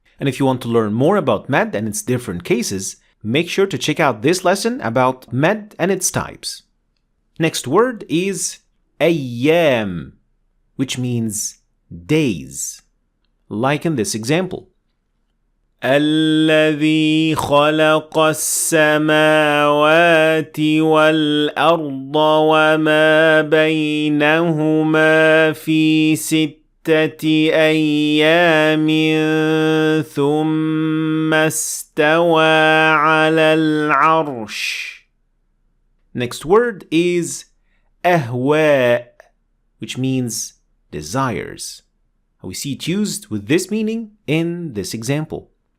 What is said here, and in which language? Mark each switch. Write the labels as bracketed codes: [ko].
[en] And if you want to learn more about med and its different cases, make sure to check out this lesson about med and its types. Next word is ayyam, which means days, like in this example. [ar] الذي خلق السماوات والأرض وما بينهما في 6 أيام ثم استوى على العرش. [en] Next word is أهواء, which means desires. We see it used with this meaning in this example.